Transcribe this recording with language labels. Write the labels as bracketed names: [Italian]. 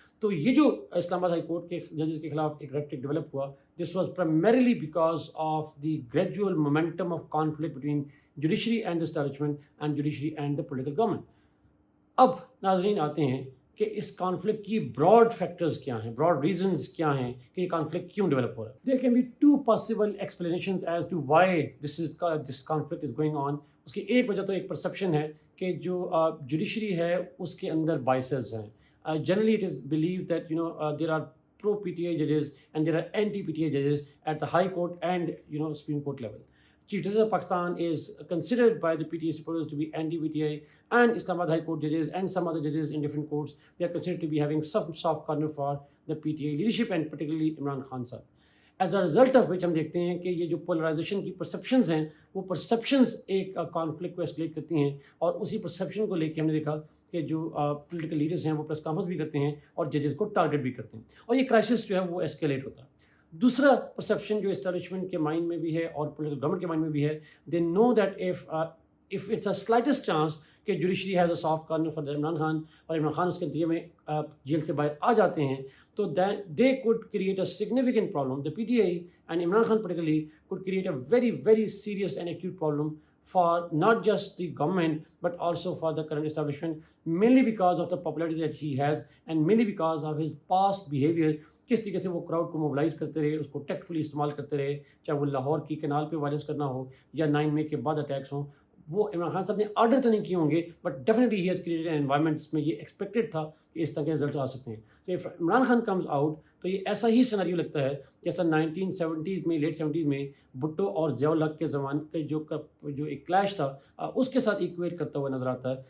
[Urdu] تو یہ جو اسلام آباد ہائی کورٹ کے ججز کے خلاف ایک ریٹرک ڈیولپ ہوا، [English] This was primarily because of the gradual momentum of conflict between judiciary and the establishment and judiciary and the political government. [Urdu] اب ناظرین آتے ہیں کہ اس کانفلکٹ کی براڈ فیکٹرز کیا ہیں، براڈ ریزنز کیا ہیں کہ یہ کانفلکٹ کیوں ڈیولپ ہو رہا ہے. [English] There can be 2 possible explanations as to why this conflict is going on. [Urdu] اس کی ایک وجہ تو ایک پرسیپشن ہے کہ جو جوڈیشری ہے اس کے اندر بائسز ہیں. [English] generally it is believed that there are pro PTI judges and there are anti PTI judges at the High Court and Supreme Court level. Chief Justice of Pakistan is considered by the PTI supporters to be anti-PTI, and Islamabad High Court judges and some other judges in different courts, they are considered to be having some soft corner for the PTI leadership and particularly Imran Khan sahab. As a result of which [Urdu] ہم دیکھتے ہیں کہ یہ جو polarisation کی perceptions ہیں وہ perceptions ایک کانفلکٹ کو ایسکلیٹ کرتی ہیں، اور اسی پرسیپشن کو لے کے ہم نے دیکھا کہ جو پولیٹیکل لیڈرز ہیں وہ پریس کانفرنس بھی کرتے ہیں اور ججز کو ٹارگٹ بھی کرتے ہیں، اور یہ کرائسس جو ہے وہ ایسکیلیٹ ہوتا ہے. دوسرا پرسیپشن جو اسٹیبلشمنٹ کے مائنڈ میں بھی ہے اور پولیٹیکل گورنمنٹ کے مائنڈ میں بھی ہے، [English] they know that if it's a slightest chance [Urdu] کہ [English] judiciary has a soft corner for [Urdu] Imran Khan اور عمران خان اس کے نتیجے میں جیل سے باہر آ جاتے ہیں، تو [English] they could create a significant problem. The PTI and Imran Khan particularly could create a very, very serious and acute problem for not just the government but also for the current establishment, mainly because of the popularity that he has and mainly because of his past behavior. [Urdu] کس طریقے سے وہ crowd کو mobilise کرتے رہے، اس کو tactfully استعمال کرتے رہے، چاہے وہ لاہور کی کنال پہ وائلنس کرنا ہو یا 9 مئی کے بعد اٹیکس ہوں. وہ عمران خان صاحب نے آرڈر تو نہیں کیے ہوں گے، [English] but definitely he has created an environment [Urdu] جس میں یہ ایکسپیکٹڈ تھا کہ اس طرح کے رزلٹ آ سکتے ہیں. تو [English] if Imran Khan comes out [Urdu] تو یہ ایسا ہی سیناریو لگتا ہے جیسا 1970s میں لیٹ 70s میں بھٹو اور ضیاء الحق کے زمانے کے جو ایک کلیش تھا اس کے ساتھ ایکویٹ کرتا ہوا نظر آتا ہے.